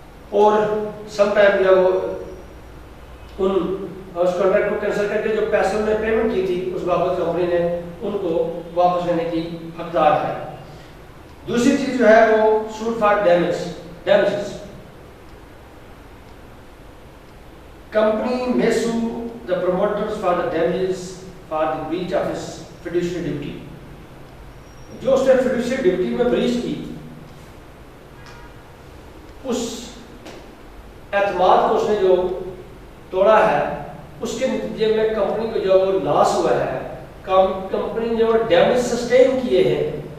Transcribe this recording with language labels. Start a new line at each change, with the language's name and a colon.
Urdu: اور some time جو ہے وہ ان اس کانٹریکٹ کو کینسل کر کے جو پیسے انہوں نے پیمنٹ کی تھی اس بابت کمپنی نے ان کو واپس لینے کی حقدار ہے. دوسری چیز جو ہے وہ suit for damages.
English: Company may sue the promoters for the damages for the breach of his fiduciary duty.
Urdu: جو اس نے fiduciary duty میں breach کی, اس اعتماد کو اس نے جو توڑا ہے اس کے نتیجے میں کمپنی کو جو وہ لاس ہوا ہے, کمپنی نے جو ڈیمیج سسٹین کیے ہیں